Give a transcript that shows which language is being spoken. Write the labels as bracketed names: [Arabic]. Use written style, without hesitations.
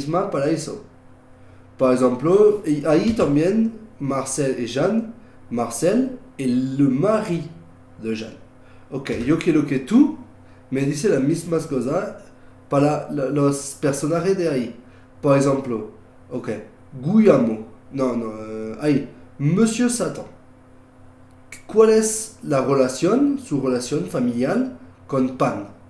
[Spanish] Para eso. Por ejemplo, ahí también Marcel et Jeanne. [French] Marcel est le mari de Jeanne. [Spanish] Ok, yo quiero que tú me dices las mismas cosas para los personajes de ahí. Por ejemplo, ok, Guillermo. No, ahí. Monsieur Satan. ¿Cuál es su relación familiar con Pan?